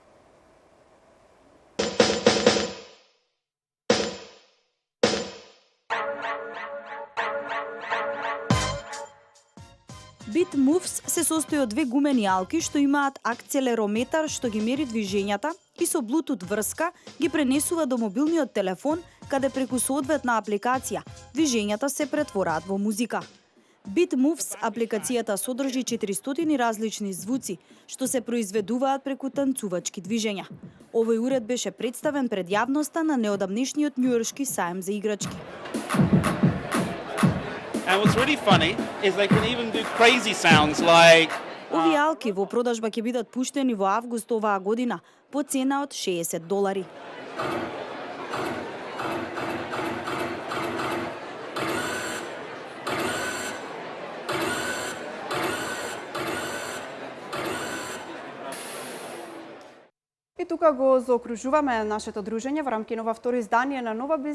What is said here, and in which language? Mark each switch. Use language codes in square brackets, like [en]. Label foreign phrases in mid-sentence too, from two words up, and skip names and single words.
[mk] BitMoves се состои од две гумени алки што имаат акцелерометар што ги мери движењата и со Bluetooth врска ги пренесува до мобилниот телефон, каде преку соодветна апликација движењата се претвораат во музика. BitMoves апликацијата содржи 400 различни звуци, што се произведуваат преку танцувачки движења. Овој уред беше представен пред јавноста на неодамнешниот њујоршки саем за играчки. [en] And what's really funny is they can even do crazy sounds like [mk] Овие алки во продажба ќе бидат пуштени во август оваа година по цена од $60. И тука го заокружуваме нашето дружење во рамки нова второ издание на Нова Биз.